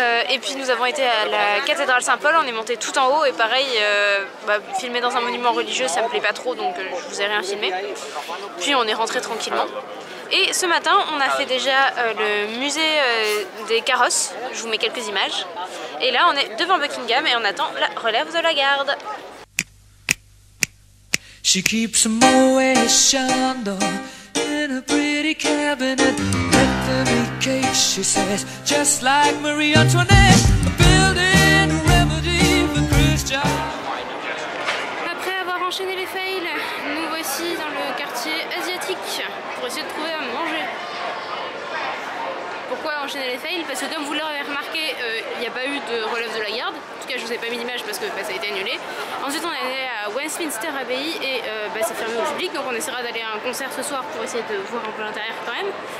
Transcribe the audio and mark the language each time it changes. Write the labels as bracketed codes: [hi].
[fr] Et puis nous avons été à la cathédrale Saint-Paul, on est monté tout en haut et pareil, filmer dans un monument religieux ça me plaît pas trop donc je vous ai rien filmé. Puis on est rentré tranquillement. Et ce matin, on a fait déjà le musée des carrosses. Je vous mets quelques images. Et là, on est devant Buckingham et on attend la relève de la garde. [en] She keeps a Moet Chandon in a pretty cabinet. Let them eat cake, she says, just like Marie Antoinette. A building a remedy for Christian. [fr] Après avoir enchaîné les fails, nous voici dans le quartier asiatique pour essayer de trouver à manger. Pourquoi enchaîner les fails? Parce que comme vous l'aurez remarqué, il n'y a pas eu de relève de la garde. En tout cas, je vous ai pas mis d'image parce que ça a été annulé. Ensuite, on est allé à Westminster Abbey et c'est fermé au public, donc on essaiera d'aller à un concert ce soir pour essayer de voir un peu l'intérieur quand même.